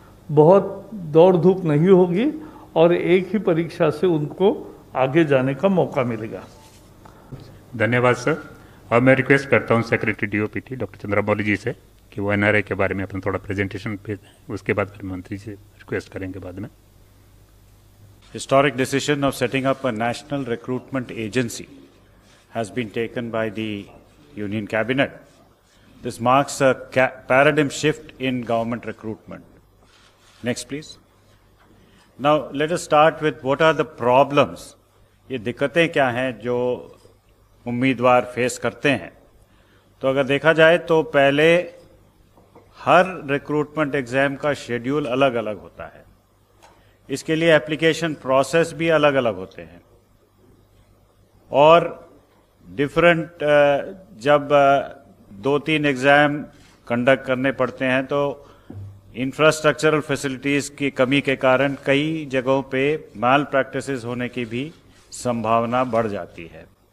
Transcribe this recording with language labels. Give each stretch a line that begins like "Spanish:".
Hindi: बहुत दौड़ धूप नहीं होगी और एक ही परीक्षा से उनको आगे जाने का मौका मिलेगा। धन्यवाद सर। और मैं रिक्वेस्ट करता हूं सेक्रेटरी डीओपीटी डॉक्टर चंद्रमौली जी से कि वो एनआरए के बारे में अपना थोड़ा प्रेजेंटेशन पे, उसके बाद फिर मंत्री से रिक्वेस्ट करेंगे बाद में।
English: Historic decision of setting up a national recruitment agency has been taken by the Union Cabinet. This marks a paradigm shift in government recruitment. Next, please. Now, let us start with what are the problems.
Hindi: ये दिक्कतें क्या हैं जो उम्मीदवार face करते हैं। तो अगर देखा जाए तो पहले हर रिक्रूटमेंट एग्जाम का शेड्यूल अलग अलग होता है। इसके लिए एप्लीकेशन प्रोसेस भी अलग अलग होते हैं और डिफरेंट जब 2-3 एग्जाम कंडक्ट करने पड़ते हैं तो इंफ्रास्ट्रक्चरल फैसिलिटीज की कमी के कारण कई जगहों पे माल प्रैक्टिसेस होने की भी संभावना बढ़ जाती है।